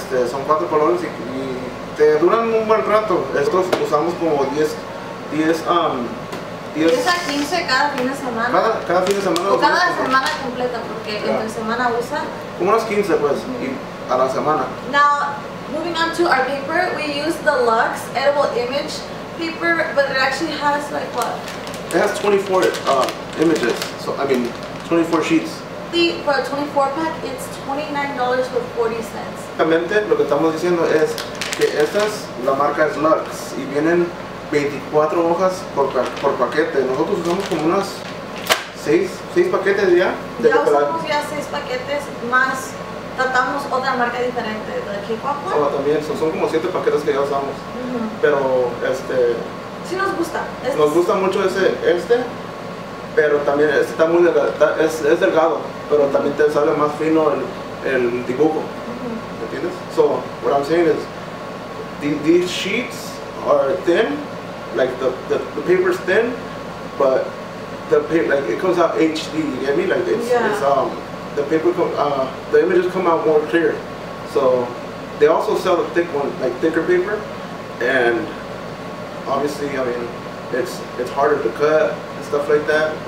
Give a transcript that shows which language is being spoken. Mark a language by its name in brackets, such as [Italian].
[Spanish] Son 4 colores y te duran un buen rato. Estos usamos como 10 a 15 cada fin de semana. Cada fin de semana. O cada semana completa, porque entre semana usa. Como unos 15 pues, y a la semana. [English] Now, moving on to our paper, we use the Luxe edible image paper, but it actually has like what? It has 24 images, so I mean 24 sheets. For a 24 pack, it's $29.40. [Spanish] Básicamente lo que estamos diciendo es que la marca es Luxe y vienen 24 hojas por paquete. Nosotros usamos como unas 6 paquetes ya. Ya usamos ya 6 paquetes, más tratamos otra marca diferente de K-Pop. También son como 7 paquetes que ya usamos. Pero sí nos gusta. Nos gusta mucho pero también está muy delgado, es delgado, pero también te sale más fino el dibujo. ¿Me entiendes? [English] So what I'm saying is these sheets are thin. Like the paper's thin, but the paper, like it comes out HD. You get me? Like it's the paper the images come out more clear. So they also sell the thick one, like thicker paper, and obviously, I mean, it's harder to cut and stuff like that.